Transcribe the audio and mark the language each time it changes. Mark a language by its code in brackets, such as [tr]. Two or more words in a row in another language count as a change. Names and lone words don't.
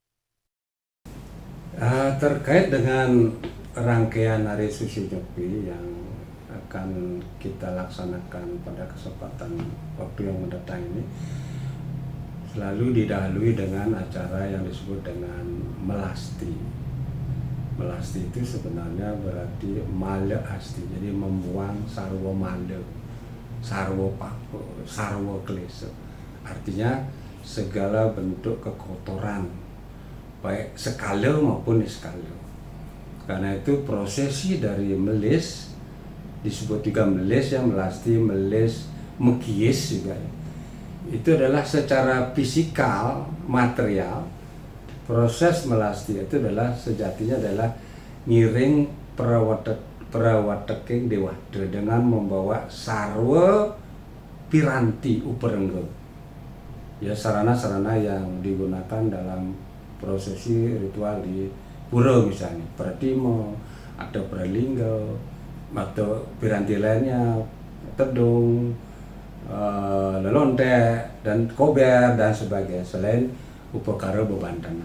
[id] Terkait dengan rangkaian Hari Suci Nyepi yang akan kita laksanakan pada kesempatan waktu yang mendatang ini, selalu didahului dengan acara yang disebut dengan melasti. Melasti itu sebenarnya berarti male asti, jadi membuang sarwa male, sarwa papo, sarwa klesa. Artinya segala bentuk kekotoran, baik skala maupun niskala. Karena itu prosesi dari melis, disebut juga melis, yang melasti, melis, mekiis juga ya. Itu adalah secara fisikal, material. Proses melasti itu adalah sejatinya adalah [ban] ngiring perawateking dewada [id] dengan membawa [ban] sarwa piranti uperenggo. [id] Ya, sarana-sarana yang digunakan dalam prosesi ritual di pura misalnya, pratimo, atau pralingga, atau piranti lainnya, tedung, lelonte dan kober dan sebagainya, selain upakara bebantanan.